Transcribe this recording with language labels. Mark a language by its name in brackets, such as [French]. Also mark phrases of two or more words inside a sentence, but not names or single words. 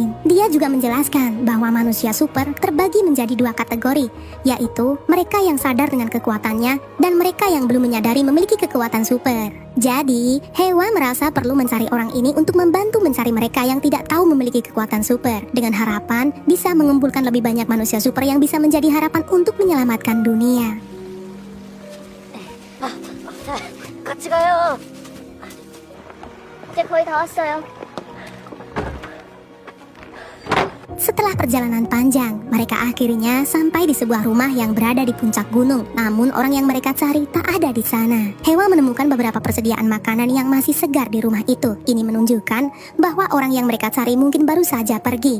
[Indonesian] Dia juga menjelaskan bahwa manusia super terbagi menjadi dua kategori, yaitu mereka yang sadar dengan kekuatannya dan mereka yang belum menyadari memiliki kekuatan super. Jadi, Hewa merasa perlu mencari orang ini untuk membantu mencari mereka yang tidak tahu memiliki kekuatan super, dengan harapan bisa mengumpulkan lebih banyak manusia super yang bisa menjadi harapan untuk menyelamatkan dunia. [Korean] 자, 같이 가요. 이제 거의 다 왔어요. [Indonesian] Setelah perjalanan panjang, mereka akhirnya sampai di sebuah rumah yang berada di puncak gunung. Namun orang yang mereka cari tak ada di sana. Hewa menemukan beberapa persediaan makanan yang masih segar di rumah itu. Ini menunjukkan bahwa orang yang mereka cari mungkin baru saja pergi.